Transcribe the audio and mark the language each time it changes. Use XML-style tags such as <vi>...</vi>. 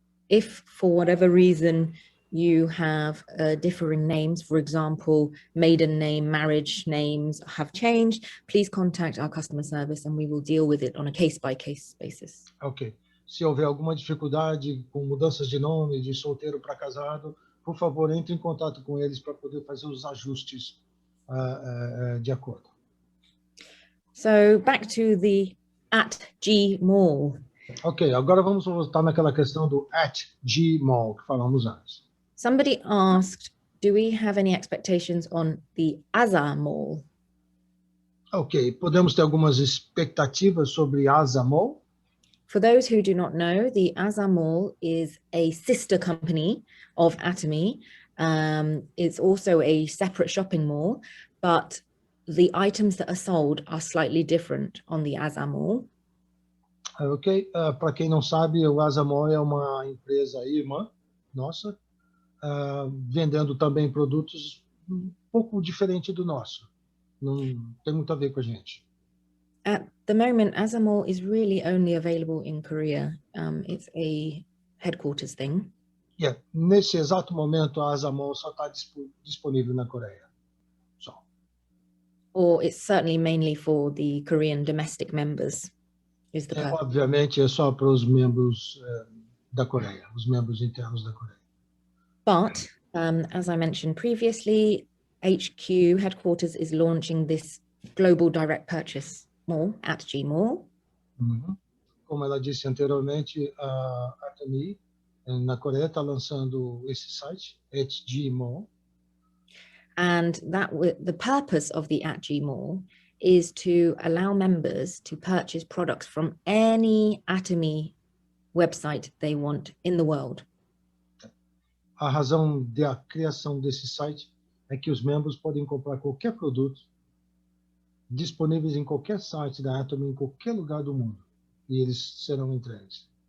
<en>If for whatever reason you have differing names, for example, maiden name, marriage names have changed, please contact our customer service and we will deal with it on a case-by-case basis. Ok.</en> <pt>Se houver alguma dificuldade com mudanças de nome, de solteiro para casado, por favor, entre em contato com eles para poder fazer os ajustes de acordo.</pt> <en>So back to the @Gmall.</en> <pt>Ok, agora vamos voltar naquela questão do @Gmall que falamos antes.</pt> <en>Somebody asked, do we have any expectations on the Mall?</en> <pt>Ok, podemos ter algumas expectativas sobre Mall?</pt> <en>For those who do not know, the Mall is a sister company of Atomy. It's also a separate shopping mall, but the items that are sold are slightly different on the Mall.</en> <pt>Ok, para quem não sabe, o Mall é uma empresa irmã nossa, vendendo também produtos um pouco diferente do nosso. Não tem muito a ver com a gente.</pt> <en>At the moment, Mall is really only available in Korea. It's a headquarters thing. Yeah.</en> <pt>Nesse exato momento, a Mall só está disponível na Coreia. Só.</pt> <en>Or it's certainly mainly for the Korean domestic members. Is the purpose.</en> <pt>Obviamente, é só para os membros da Coreia, os membros internos da Coreia.</pt> <en>But, as I mentioned previously, HQ headquarters is launching this global direct purchase mall, @Gmall.</en> <pt>Como ela disse anteriormente, a Atomy na Coreia está lançando esse site, @Gmall.</pt> <en>And the purpose of the @Gmall is to allow members to purchase products from any Atomy website they want in the world.</en> <pt>A razão da criação desse site é que os membros podem comprar qualquer produto disponíveis em qualquer site da Atomy em qualquer lugar do mundo e eles serão entregues.</pt>